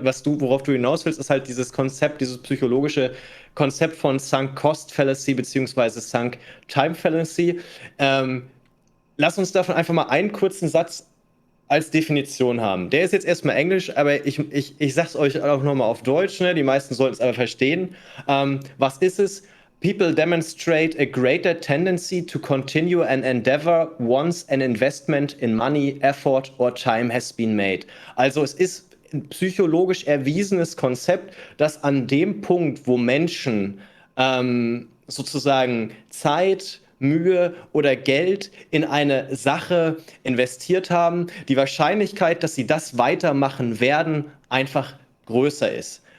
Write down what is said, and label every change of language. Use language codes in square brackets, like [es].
[de] Worauf du hinaus willst, ist halt dieses Konzept, dieses psychologische Konzept von Sunk Cost Fallacy beziehungsweise Sunk Time Fallacy. Lass uns davon einfach mal einen kurzen Satz als Definition haben. Der ist jetzt erstmal Englisch, aber ich sag's euch auch nochmal auf Deutsch, ne? Die meisten sollten es aber verstehen. Was ist es? [en] People demonstrate a greater tendency to continue an endeavor once an investment in money, effort or time has been made. [de] Also es ist ein psychologisch erwiesenes Konzept, dass an dem Punkt, wo Menschen sozusagen Zeit, Mühe oder Geld in eine Sache investiert haben, die Wahrscheinlichkeit, dass sie das weitermachen werden, einfach größer ist.